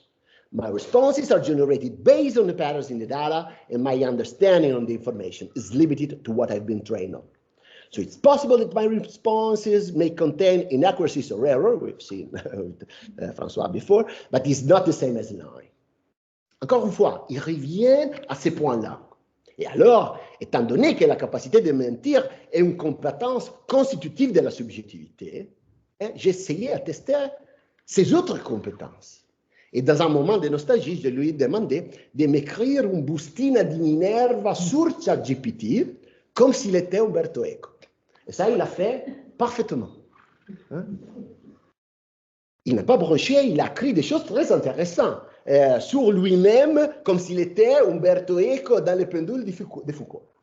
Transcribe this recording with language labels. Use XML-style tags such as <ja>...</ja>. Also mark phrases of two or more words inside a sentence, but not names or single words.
<en>My responses are generated based on the patterns in the data, and my understanding on the information is limited to what I've been trained on. So it's possible that my responses may contain inaccuracies or error, we've seen with François before, but it's not the same as an AI.</en> <fr>Encore une fois, il revient à ces points-là. Et alors, étant donné que la capacité de mentir est une compétence constitutive de la subjectivité, j'ai essayé de tester ces autres compétences. Et dans un moment de nostalgie, je lui ai demandé de m'écrire une bustina di Minerva sur ChatGPT comme s'il était Umberto Eco. Et ça, il l'a fait parfaitement. Il n'a pas broché, il a écrit des choses très intéressantes sur lui-même, comme s'il était Umberto Eco dans les pendules de Foucault.</fr>